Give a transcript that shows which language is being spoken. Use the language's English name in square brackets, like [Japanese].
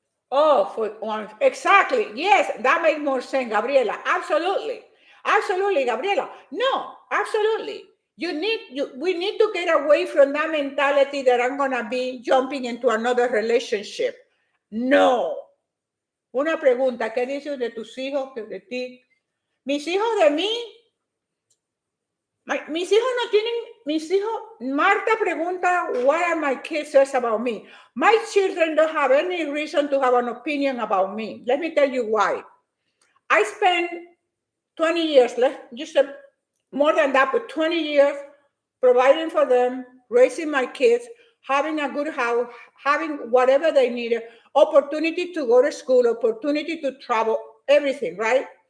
[English] Oh, for one, exactly. Yes, that makes more sense, Gabriela. Absolutely. Absolutely, Gabriela. No, absolutely. We need to get away from that mentality that I'm gonna be jumping into another relationship. No. [Spanish] Una pregunta, ¿qué dices de tus hijos, de ti? Mis hijos de mí, mis hijos no tienen, mis hijos, Marta pregunta, [English] what are my kids says about me? My children don't have any reason to have an opinion about me. Let me tell you why. I spent 20 years, just more than that, but 20 years providing for them, raising my kids, having a good house, having whatever they needed, opportunity to go to school, opportunity to travel, everything, right?